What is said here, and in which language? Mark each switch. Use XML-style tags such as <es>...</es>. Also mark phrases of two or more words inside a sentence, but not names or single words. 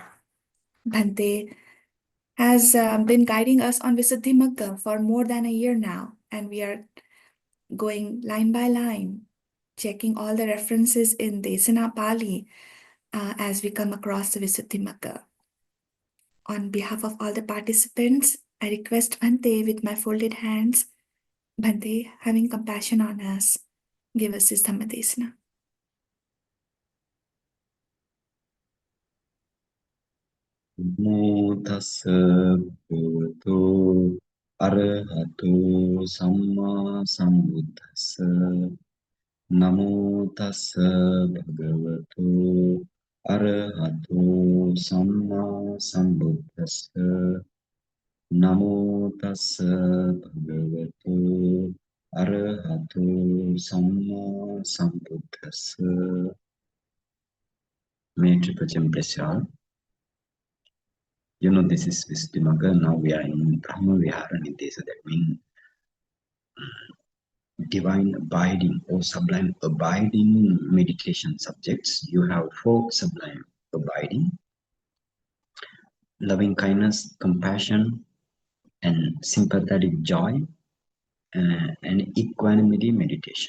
<en>Bhante has been guiding us on Visuddhimagga for more than a year now, and we are going line by line, checking all the references in Desana Pali as we come across the Visuddhimagga. On behalf of all the participants, I request Bhante with my folded hands, Bhante, having compassion on us, give us this Dhammadesana.</en> <pi>Namo tassa bhagavato arahato samma sambuddhassa. Namo tassa bhagavato arahato samma sambuddhassa. Namo tassa bhagavato arahato samma sambuddhassa.</pi> <en>May Tripajam bless you all. You know, this is Visuddhimagga. Now we are in Brahma Vihara Nirdesa. That means divine abiding or sublime abiding meditation subjects. You have 4 sublime abiding: loving kindness, compassion, and sympathetic joy, and equanimity meditation.</en>